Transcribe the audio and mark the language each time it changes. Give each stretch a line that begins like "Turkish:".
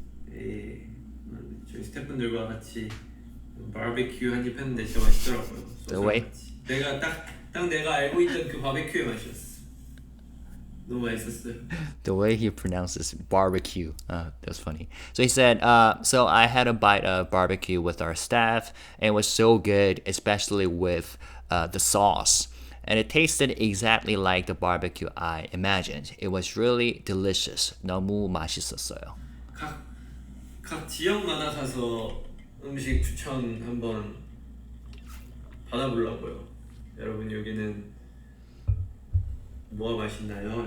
Korean: 저희 스태프분들과 같이 바베큐 한입 했는데 진짜 맛있더라고요.
English: The way
Korean: 내가 딱 내가 알고 있던 그 바베큐의 맛이었어. 너무 맛있었어요.
English: The way he pronounces barbecue, that was funny. So he said, so I had a bite of barbecue with our staff, and it was so good, especially with the sauce. And it tasted exactly like the barbecue I imagined. It was really delicious.
Korean: 너무 맛있었어요. 각 지역마다 가서 음식 추천 한번 받아보려고요. 여러분 여기는 뭐가 맛있나요?